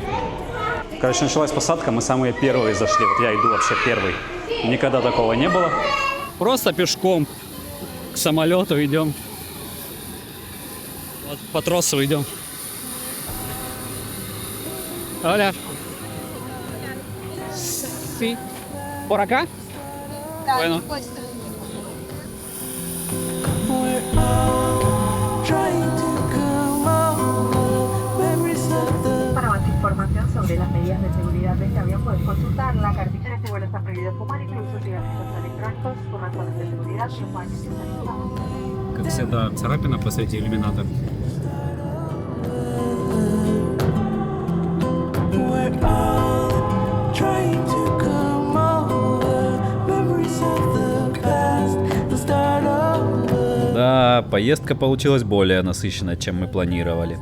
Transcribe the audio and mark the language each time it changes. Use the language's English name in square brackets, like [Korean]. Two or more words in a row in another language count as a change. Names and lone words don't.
[Russian] Короче, началась посадка. Мы самые первые зашли. Вот я иду вообще первый. Никогда такого не было. Просто пешком к самолету идем. Вот по тросу идем. Оля. [Spanish] Sí. ¿Por acá? Bueno. Para más información sobre las medidas de seguridad de este avión puedes consultar la cartilla de este vuelo. Está prohibido fumar, incluso cigarrillos electrónicos con razones de seguridad y los baños sanitarios. [Russian] Как всегда, царапина посреди иллюминатора. Да, поездка получилась более насыщенной, чем мы планировали.